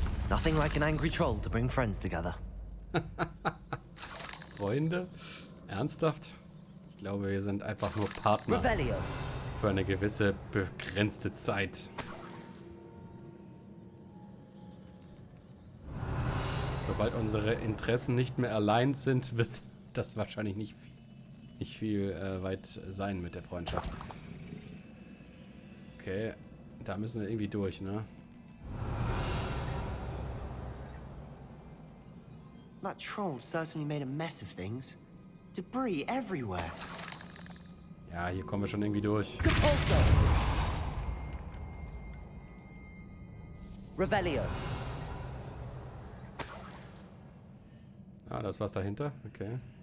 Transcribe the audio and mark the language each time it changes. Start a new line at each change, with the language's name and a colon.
English: Nothing like an angry troll to bring friends together.
German: Freunde? Ernsthaft? Ich glaube, wir sind einfach nur Partner Revelio! für eine gewisse begrenzte Zeit. Sobald unsere Interessen nicht mehr allein sind, wird das wahrscheinlich nicht viel weit sein mit der Freundschaft. Okay, da müssen wir irgendwie durch, ne?
English: That troll certainly made a mess of things. Debris everywhere.
German: Ja, hier kommen wir schon irgendwie durch. Depulso! Revelio. Ah, da ist was dahinter. Okay.